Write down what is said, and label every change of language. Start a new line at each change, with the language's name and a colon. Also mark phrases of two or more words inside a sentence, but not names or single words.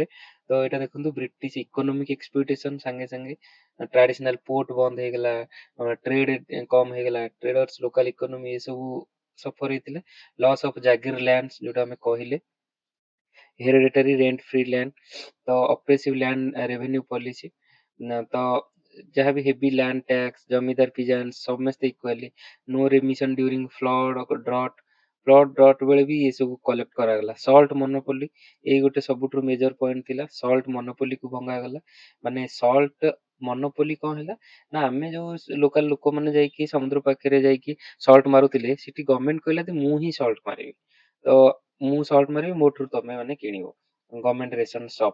Odia: ତ ଏଇଟା ଦେଖନ୍ତୁ,
English: British economic exploitation
Odia: ସାଙ୍ଗେ ସାଙ୍ଗେ
English: traditional port
Odia: ବନ୍ଦ ହେଇଗଲା, ଟ୍ରେଡ କମ ହେଇଗଲା,
English: traders local economy
Odia: ଏସବୁ ସଫର ହେଇଥିଲେ।
English: loss of jagir lands
Odia: ଯୋଉଟା ଆମେ କହିଲେ,
English: hereditary rent free land, ତ oppressive land revenue policy,
Odia: ତ ଯାହାବି
English: heavy land tax, zamindar peasants ସମସ୍ତେ ଇକ୍ୱାଲି, no remission during flood
Odia: ଡ୍ରଟ୍ ବେଳେ ବି ଏ ସବୁ କଲେକ୍ଟ କରାଗଲା।
English: salt monopoly
Odia: ଏଇ ଗୋଟେ ସବୁଠୁ
English: major point
Odia: ଥିଲା, ସଲ୍ଟ ମୋନୋପୋଲିକୁ ଭଙ୍ଗାଗଲା। ମାନେ
English: salt monopoly
Odia: କଣ ହେଲା ନା, ଆମେ ଯୋଉ ଲୋକାଲ ଲୋକମାନେ ଯାଇକି ସମୁଦ୍ର ପାଖରେ ଯାଇକି ସଲ୍ଟ ମାରୁଥିଲେ, ସେଠି ଗଭର୍ଣ୍ଣମେଣ୍ଟ କହିଲା ଯେ ମୁଁ ହିଁ ସଲ୍ଟ ମାରିବି, ତ ମୁଁ ସଲ୍ଟ ମାରିବି, ମୋଠୁ ତମେ ମାନେ କିଣିବ,
English: government ration stop.